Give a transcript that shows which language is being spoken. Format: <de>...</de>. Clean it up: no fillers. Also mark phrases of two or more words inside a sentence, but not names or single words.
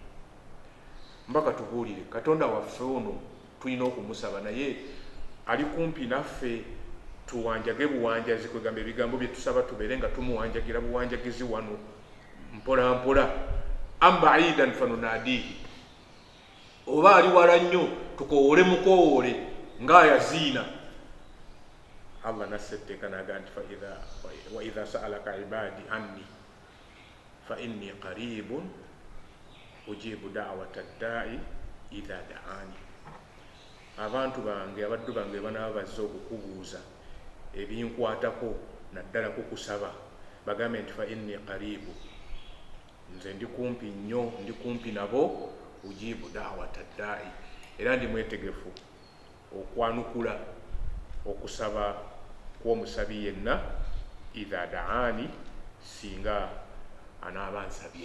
<lg>Mbaka tubuulire Katonda waffe ono tulina okumusaba naye ali kumpi naffe, tuwanjage buwanjazi, kwegamba ebigambo bye tusaba tubeere nga tumuwanjagira buwanjagizi wano mpola mpola.</lg> <ar>أم بعيدا فنناديه,</ar> <lg>oba ali wala nnyo tukoowole mukoowole ng'ayaziina. Allah nassetteeka naga nti</lg> <ar>وإذا سألك عبادي عني فإني قريب أجيب دعوة الداع إذا دعان.</ar> <lg>Abantu bange, abaddu bange banaba bazze okukubuuza ebinkwatako naddala kukusaba, bagambe nti</lg> <ar>فإني قريب,</ar> <lg>nze ndi kumpi nnyo, ndi kumpi nabo,</lg> <ar>أجيب دعوة الداع,</ar> <lg>era ndi mwetegefu okwanukula okusaba kw'omusabi yenna</lg> <ar>إذا دعان,</ar> <lg>singa anaaba ansabye.</lg>